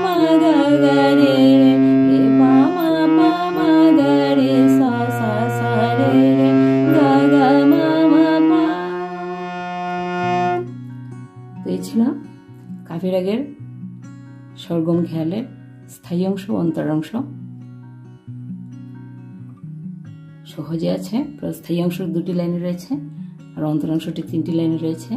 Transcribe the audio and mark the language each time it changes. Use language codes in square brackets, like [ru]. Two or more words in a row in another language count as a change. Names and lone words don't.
[bn] ga ga re re pa ma ga re sa sa sa re re ga ga ma pa। তো এই ছিল কাফি রাগের সরগম খেয়ালের স্থায়ী অংশ অন্তর অংশ। সহজে আছে, স্থায়ী অংশ 2টি লাইনে রয়েছে আর অন্তর অংশটি 3টি লাইনে রয়েছে।